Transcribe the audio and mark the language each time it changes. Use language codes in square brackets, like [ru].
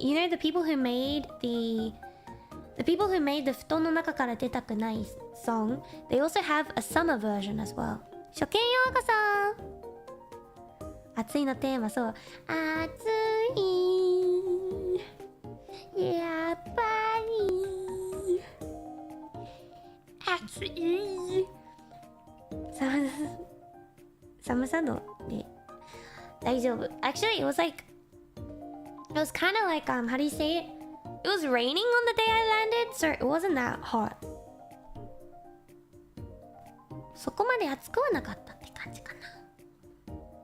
[en] You know the people who made the布団の中から出たくない song, they also have a summer version as well. [ja] 初見ようこそ。暑いのテーマ、そう。暑い。やっぱり。暑い。寒さ度で大丈夫。 [en] Actually, it was like, it was kind of like, how do you say it? It was raining on the day I landed, so it wasn't that hot. [ja] そこまで暑くはなかったって感じかな。